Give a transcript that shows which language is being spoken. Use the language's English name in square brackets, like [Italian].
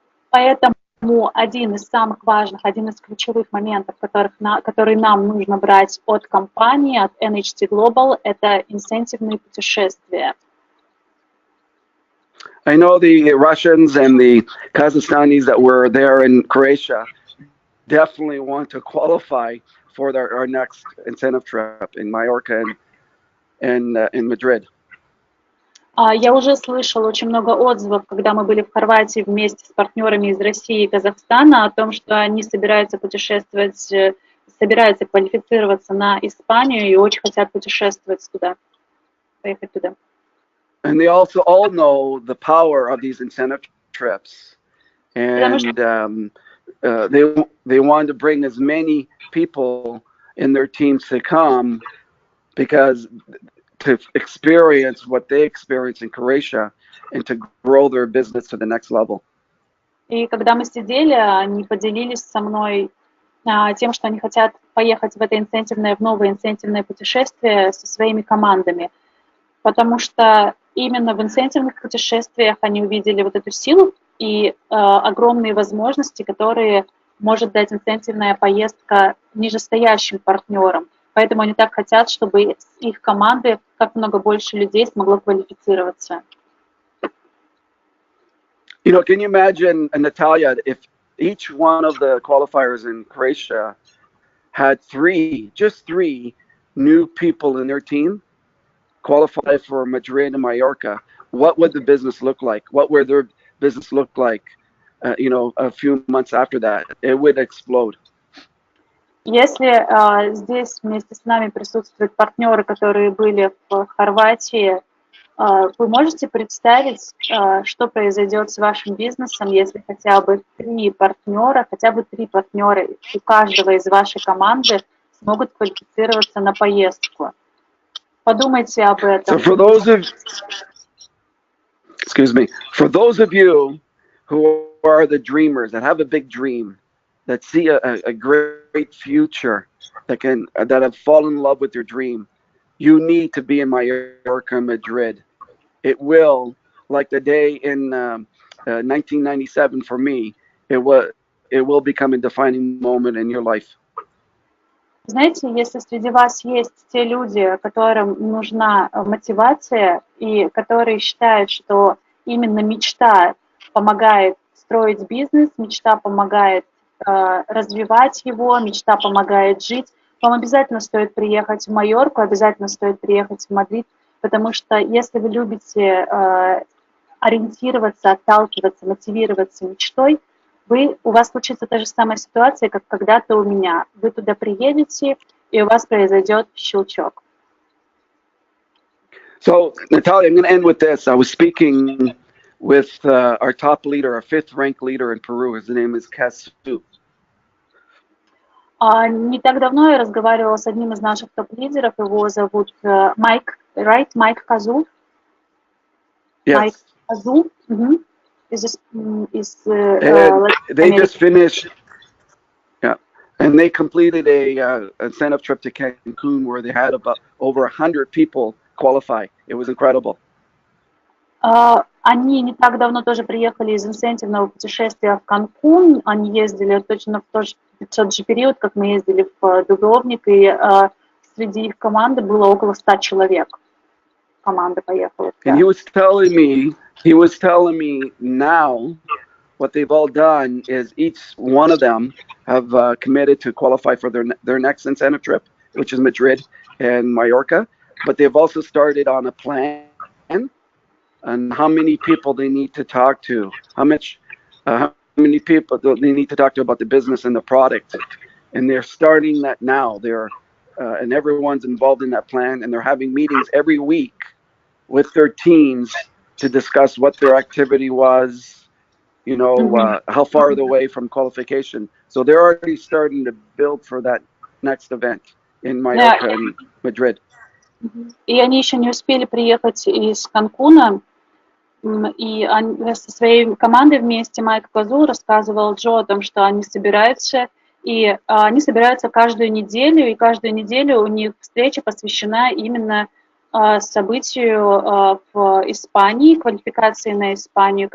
[Russian] Поэтому один из самых важных, один из ключевых моментов, который нам нужно брать от компании, от NHT Global, это инцентивные путешествия. [English] I know the Russians and the Kazakhstanis that were there in Croatia definitely want to qualify for our next incentive trip in Mallorca and in Madrid. [Russian] Я уже слышала очень много отзывов, когда мы были в Хорватии вместе с партнерами из России и Казахстана, о том, что они собираются путешествовать, собираются квалифицироваться на Испанию и очень хотят путешествовать туда, поехать туда. [English] And they also all know the power of these incentive trips, and they want to bring as many people in their teams to come, because to experience what they experience in Croatia and to grow their business to the next level. [Russian] И когда мы сидели, они поделились со мной тем, что они хотят поехать в новое инцентивное путешествие со своими командами, потому что именно в инцентивных путешествиях они увидели вот эту силу и огромные возможности, которые может дать инцентивная поездка нижестоящим партнерам. Поэтому они так хотят, чтобы из их команды как много больше людей смогло квалифицироваться. [English] Can you imagine, Natalia, if each one of the qualifiers in Croatia had just three new people in their team qualify for Madrid and Mallorca, what would the business look like? What would their business look like, a few months after that? It would explode. [Russian] Если здесь вместе с нами присутствуют партнеры, которые были в Хорватии, Вы можете представить, что произойдет с вашим бизнесом, если хотя бы три партнера у каждого из вашей команды смогут квалифицироваться на поездку? Подумайте об этом. [English] So for those of you who are the dreamers, that have a big dream, that see a great future, that have fallen in love with your dream, you need to be in Mallorca, Madrid. It will, like the day in 1997 for me, it will become a defining moment in your life. [Russian] Знаете, если среди вас есть те люди, которым нужна мотивация и которые считают, что именно мечта помогает строить бизнес, мечта помогает развивать его, мечта помогает жить, вам обязательно стоит приехать в Майорку, обязательно стоит приехать в Мадрид, потому что если вы любите ориентироваться, отталкиваться, мотивироваться мечтой, у вас случится та же самая ситуация, как когда-то у меня. Вы туда приедете, и у вас произойдет щелчок. [English] So, Natalia, I'm going to end with this. I was speaking with our top leader, our fifth-ranked leader in Peru. His name is Casu. [Russian] Не так давно я разговаривала с одним из наших топ-лидеров. Его зовут Майк, [English] right? [Russian] Майк Казу. [English] Yes. [Russian] Майк Казу. [English] They just finished, and they completed a incentive trip to Cancun where they had about over 100 people qualify. It was incredible. [Russian] Они не так давно тоже приехали из инцентивного путешествия в Канкун. Они ездили точно в тот же период, как мы ездили в Дубровник, и среди их команды было около 100 человек. Команда поехала. [English] And he was telling me now what they've all done is each one of them have committed to qualify for their next incentive trip, which is Madrid and Mallorca, but they've also started on a plan on how many people they need to talk to, how many people they need to talk to about the business and the product, and they're starting that now. And everyone's involved in that plan, and they're having meetings every week with their teams to discuss what their activity was, how far they're away from qualification. So they're already starting to build for that next event in Mallorca and Madrid. [Russian] И они еще не успели приехать из Канкуна, и со своей командой вместе Майк Казу рассказывал Джо о том, что они собираются, и они собираются каждую неделю, и каждую неделю у них встреча посвящена именно событию в Испании, квалификации на Испанию.